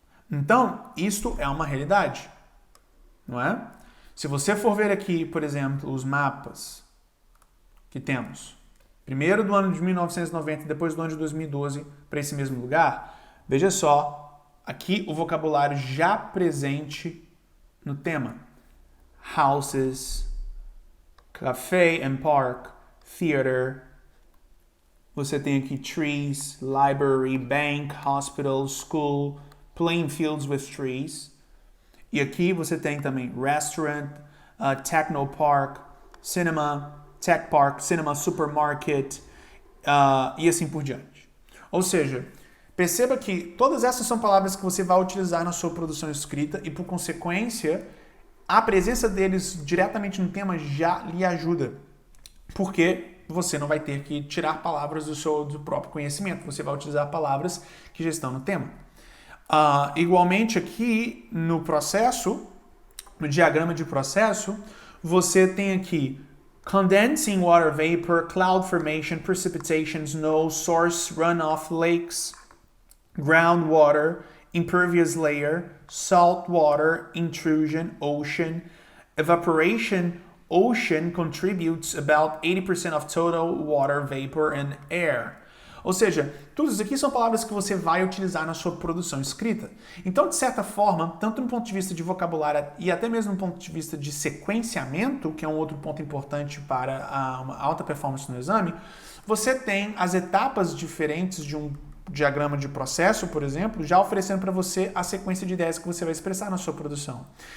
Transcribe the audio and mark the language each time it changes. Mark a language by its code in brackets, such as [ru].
[pt] Então, isto é uma realidade, não é? Se você for ver aqui, por exemplo, os mapas que temos, primeiro do ano de 1990 e depois do ano de 2012 para esse mesmo lugar, veja só, aqui o vocabulário já presente no tema. [en] Houses, café and park, theater. [pt] Você tem aqui [en] trees, library, bank, hospital, school, playing fields with trees. [pt] E aqui você tem também [en] restaurant, techno park, cinema, tech park, cinema supermarket [pt] e assim por diante. Ou seja, perceba que todas essas são palavras que você vai utilizar na sua produção escrita e, por consequência, a presença deles diretamente no tema já lhe ajuda. Porque você não vai ter que tirar palavras do próprio conhecimento. Você vai utilizar palavras que já estão no tema. Igualmente aqui no processo, no diagrama de processo, você tem aqui [en] condensing water vapor, cloud formation, precipitation, snow, source, runoff, lakes, groundwater, impervious layer, salt water, intrusion, ocean, evaporation. Ocean contributes about 80% of total water vapor and air. [pt] Ou seja, tudo isso aqui são palavras que você vai utilizar na sua produção escrita. Então, de certa forma, tanto no ponto de vista de vocabulário e até mesmo no ponto de vista de sequenciamento, que é um outro ponto importante para uma alta performance no exame, você tem as etapas diferentes de um diagrama de processo, por exemplo, já oferecendo para você a sequência de ideias que você vai expressar na sua produção.